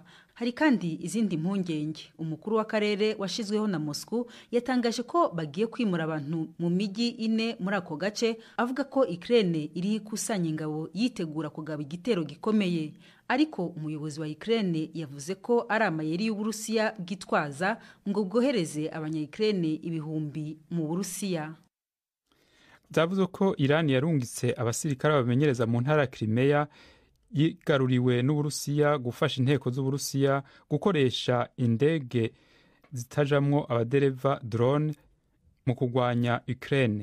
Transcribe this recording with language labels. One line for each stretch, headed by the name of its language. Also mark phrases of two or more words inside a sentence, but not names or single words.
Rundi: Hari kandi izindi mpungenge. Umukuru w'akarere washizweho na Moscow yatangaje ko bagiye kwimura abantu mu migi ine muri ako gace, avuga ko Ukraine iri ikusanya ingabo yitegura kugaba igitero gikomeye. Ariko umuyobozi wa Ukraine yavuze ko ari amayeri y'Uburusiya bwitwaza ngo bwohereze abanya-Ukraine ibihumbi mu Burusiya. Zavuze ko Iran yarungitse abasirikare bamenyereza mu ntara ya Crimea yigaruriwe n'Uburusiya gufasha inteko z'Uburusiya gukoresha indege zitajamwo abadereva drone mu kugwanya Ukraine.